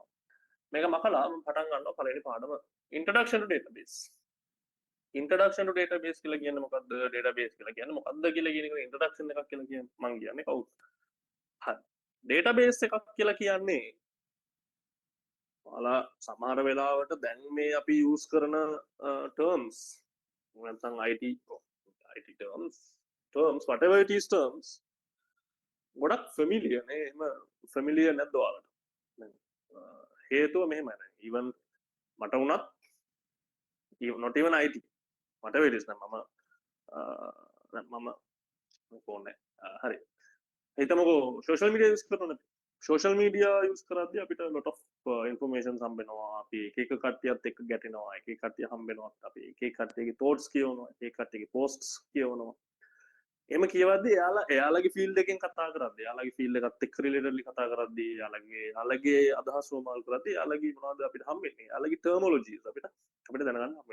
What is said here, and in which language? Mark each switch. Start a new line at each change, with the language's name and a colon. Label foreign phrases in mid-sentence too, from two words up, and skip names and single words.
Sinhala: මේක මකලා මම පටන් ගන්නවා පළවෙනි පාඩම
English: introduction to database
Sinhala: කියලා කියන්නේ මොකද්ද database කියලා කියන්නේ මොකද්ද කියලා කියන එක introduction එකක් කියලා කියන්නේ මම කියන්නේ කවුද හරි database එකක් කියලා කියන්නේ ඔයාලා සමහර වෙලාවට දැන් මේ අපි use කරන terms නැත්නම් IT
English: terms whatever it is terms
Sinhala: ගොඩක් familiar නේ එහෙම familiar නැද්ද ඔයාලට හේතුව මෙහෙමයි
English: even
Sinhala: මට වුණත්
English: not even IT whatever it is නම්
Sinhala: මම ෆෝන් හරි හිතමුකෝ
English: social media
Sinhala: use කරනවා
English: social media
Sinhala: use කරද්දී අපිට
English: lot of information
Sinhala: හම්බෙනවා අපි එක කට්ටියත් එක්ක ගැටෙනවා එක කට්ටිය හම්බෙනවා අපි එක කට්ටියගේ thoughts කියවනවා එක කට්ටියගේ posts කියවනවා එහෙම කියවද්දී එයාලගේ ෆීල්ඩ් එකෙන් කතා කරද්දී එයාලගේ ෆීල්ඩ් එකත් එක්ක රිලේටඩ්ලි කතා කරද්දී එයාලගේ අදහස් වමාල් කරද්දී එයාලගේ මොනවද අපිට හම්බෙන්නේ එයාලගේ ටර්මොලොජිස් අපිට දැනගන්න හම්බෙනවා.